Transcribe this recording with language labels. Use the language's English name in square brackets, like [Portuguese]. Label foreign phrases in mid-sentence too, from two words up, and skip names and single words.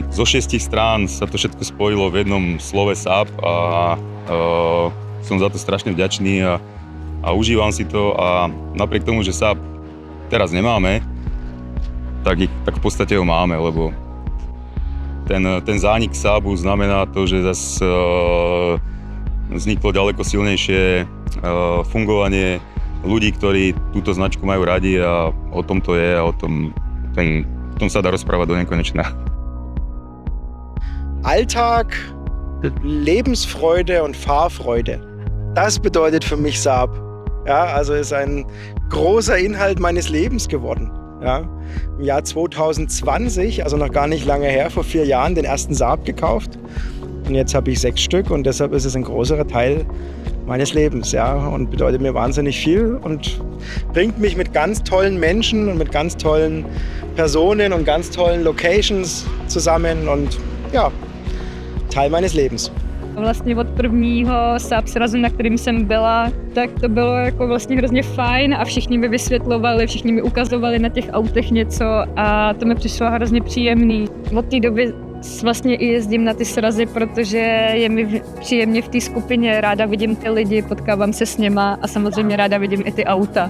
[Slovak] Zo 6 strán sa to všetko spojilo v jednom slove Saab a som za to strašne vďačný a užívam si to a napriek tomu, že Saab teraz nemáme, tak v podstate ho máme, lebo ten zánik Saabu znamená to, že zase vzniklo ďaleko silnejšie fungovanie ľudí, ktorí túto značku majú radi a o tom to je a o tom sa dá rozprávať do nekonečna. [German] Alltag, Lebensfreude und Fahrfreude. Das bedeutet für mich Saab. Ja, also ist ein großer Inhalt meines Lebens geworden. Ja, im Jahr 2020, also noch gar nicht lange her, vor 4 Jahren, den ersten Saab gekauft. Und jetzt habe ich 6 Stück und deshalb ist es ein größerer Teil meines Lebens, ja, und bedeutet mir wahnsinnig viel und bringt mich mit ganz tollen Menschen und mit ganz tollen Personen und ganz tollen Locations zusammen und ja, Teil meines Lebens. [Czech] Vlastně od prvního Saab srazu, na kterým jsem byla, tak to bylo jako vlastně hrozně fajn a všichni mi vysvětlovali, všichni mi ukazovali na těch autech něco a to mi přišlo hrozně příjemný. Od té doby vlastně i jezdím na ty srazy, protože je mi příjemně v té skupině, ráda vidím ty lidi, potkávám se s něma a samozřejmě ráda vidím i ty auta.